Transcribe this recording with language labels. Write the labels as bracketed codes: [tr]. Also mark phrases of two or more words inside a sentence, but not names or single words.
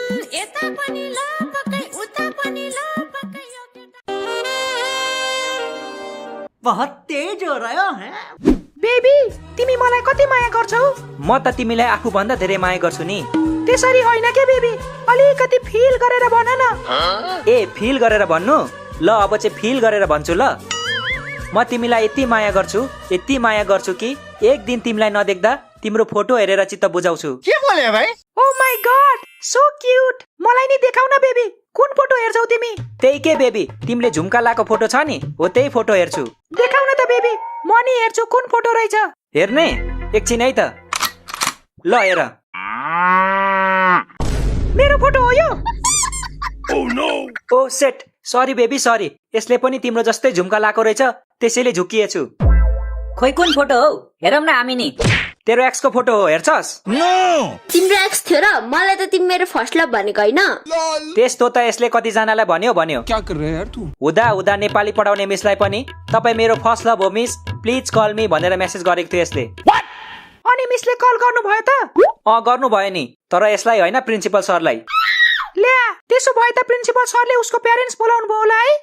[ne] यता पनि ल पक्कै उता पनि ल पक्कै यो केटा [hi] बहुत तेज हो रहा है [ne] बेबी तिमी मलाई कति माया गर्छौ? म त तिमीलाई आफू भन्दा धेरै माया गर्छु नि। त्यसरी होइन के बेबी, अलिकति फिल गरेर भन न। ए फिल गरेर भन्नु? ल अब चाहिँ फिल गरेर भन्छु ल। म तिमीलाई यति माया गर्छु कि एक दिन तिमीलाई नदेख्दा तिम्रो फोटो हेरेर चित्त बुझाउँछु। के बोले भाइ? [en] Oh my god so cute. [ne] मलाई नि देखाउ न बेबी, कुन फोटो हेर्छौ तिमी? त्यही के बेबी, तिमीले झुम्का लाको फोटो छ नि, हो त्यही फोटो हेर्छु। देखाउ न त बेबी, म नि हेर्छु कुन फोटो रहेछ। हेर्ने एकछिन है त। ल हेर, मेरो फोटो हो यो? [en] ओ सेट, sorry baby sorry. [ne] यसले पनि तिम्रो जस्तै झुम्का लाको रहेछ, त्यसैले झुकिएछु। खोइ कुन फोटो हो, हेरौँ न हामी नि। तेरो एक्सको फोटो हो, हेर्छस्? तिम्रो एक्स थियो र? मलाई त तिमी मेरो [en] first love [ne] भनेको होइन। त्यस्तो त यसले कतिजनालाई भन्यो। [hi] क्या कर रहे यार तू? [ne] हुँदा नेपाली पढाउने मिसलाई पनि तपाईँ मेरो [en] first love [ne] हो मिस, [en] please call me [ne] भनेर मेसेज गरेको थियो यसले। अनि मिसले कल गर्नु भयो त? गर्नु भयो नि, तर यसलाई होइन प्रिन्सिपल सरलाई। ल्या, त्यसो भए त प्रिन्सिपल सरले उसको प्यारेन्ट्स बोलाउनु भयो होला है?